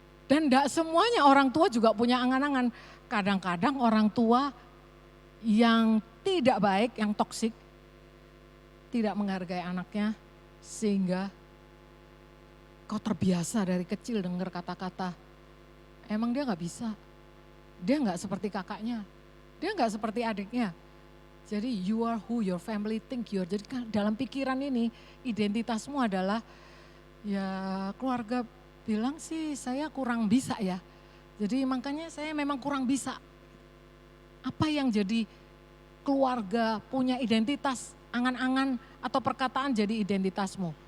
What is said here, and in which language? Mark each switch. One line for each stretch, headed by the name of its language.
Indonesian: Dan gak semuanya orang tua juga punya angan-angan. Kadang-kadang orang tua yang tidak baik, yang toksik, tidak menghargai anaknya. Sehingga kau terbiasa dari kecil dengar kata-kata, emang dia gak bisa. Dia gak seperti kakaknya, dia gak seperti adiknya.
English: Jadi you are who your family think you are.
Indonesian: Jadi dalam pikiran ini identitasmu adalah ya keluarga bilang sih saya kurang bisa ya. Jadi makanya saya memang kurang bisa. Apa yang jadi keluarga punya identitas, angan-angan atau perkataan jadi identitasmu.